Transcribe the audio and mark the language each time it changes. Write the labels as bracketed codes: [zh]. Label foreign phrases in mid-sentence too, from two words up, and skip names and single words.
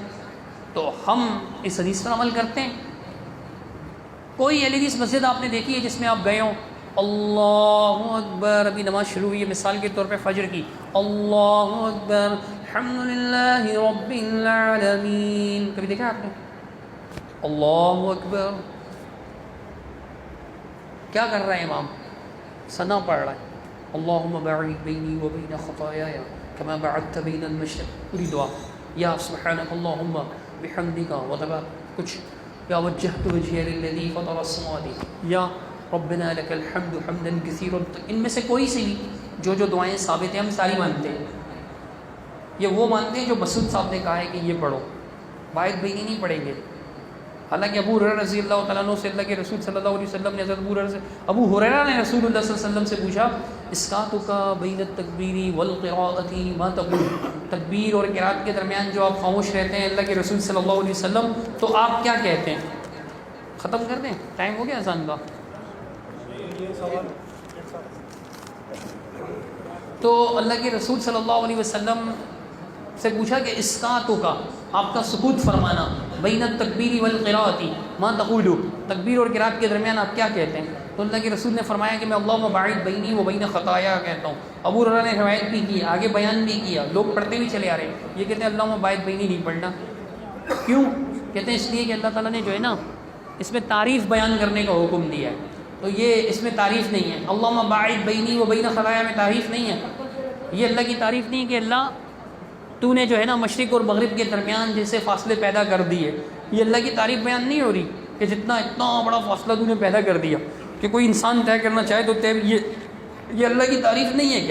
[ur] تو ہم اس حدیث پر عمل کرتے ہیں. کوئی حدیث مسجد آپ نے دیکھی ہے جس میں آپ گئے ہوں [ar] اللہ اکبر، [ur] ابھی نماز شروع ہوئی ہے مثال کے طور پہ فجر کی، [ar] اللہ اکبر الحمدللہ رب العالمین، [ur] کبھی دیکھا آپ نے؟ [ar] اللہ اکبر. [ur] کیا کر رہا ہے امام؟ ثنا پڑھ رہا ہے، [ar] اللہم باعد بینی و بین خطایایا کما بعدت بین المشرق، [ur] پوری دعا. یا [ar] سبحانک اللہم بحمدک وتبارک [ur] کچھ، یا [ar] وجہت وجہی للذی فطر السماوات، [ur] یا [ar] ربنا لک الحمد حمدا کثیرا. [ur] ان میں سے کوئی سی بھی جو دعائیں ثابت ہیں ہم ساری مانتے ہیں. یہ وہ مانتے ہیں جو مسعود صاحب نے کہا ہے کہ یہ پڑھو، [ar] باعد بینی [ur] نہیں پڑھیں گے. حالانکہ ابو ہریرہ [ar] رضی اللہ تعالیٰ عنہ [ur] سے اللہ کے رسول [ar] صلی اللہ علیہ وسلم [ur] نے حضرت ابو ہریرہ نے رسول اللہ [ar] صلی اللہ علیہ وسلم [ur] سے پوچھا [ar] اسکاتک بین التکبیر والقراءۃ ما تقول، [ur] تکبیر اور قرات کے درمیان جو آپ خاموش رہتے ہیں اللہ کے رسول [ar] صلی اللہ علیہ وسلم، [ur] تو آپ کیا کہتے ہیں؟ ختم کر دیں، ٹائم ہو گیا اذان کا. تو اللہ کے رسول [ar] صلی اللہ علیہ وسلم [ur] سے پوچھا کہ اسکاتو کا، آپ کا سکوت فرمانا، [ar] بین التکبیر والقراءۃ ما تقول، [ur] تکبیر اور قرات کے درمیان آپ کیا کہتے ہیں؟ تو اللہ کے رسول نے فرمایا کہ میں [ar] اللہم باعد بینی و بین خطایا [ur] کہتا ہوں. ابو ہریرہ نے روایت بھی کی, آگے بیان بھی کیا, لوگ پڑھتے بھی چلے آ رہے ہیں. یہ کہتے ہیں [ar] اللہم باعد بینی [ur] نہیں پڑھنا. کیوں؟ کہتے ہیں اس لیے کہ اللہ تعالیٰ نے جو ہے نا اس میں تعریف بیان کرنے کا حکم دیا ہے, تو یہ اس میں تعریف نہیں ہے. [ar] اللہم باعد بینی و بین خطایا [ur] میں تعریف نہیں ہے. یہ اللہ کی تعریف نہیں ہے کہ اللہ تو نے جو ہے نا مشرق اور مغرب کے درمیان جیسے فاصلے پیدا کر دیے. یہ اللہ کی تعریف بیان نہیں ہو رہی کہ اتنا بڑا فاصلہ تو نے پیدا کر دیا کہ کوئی انسان طے کرنا چاہے تو طے. یہ اللہ کی تعریف نہیں ہے کیا؟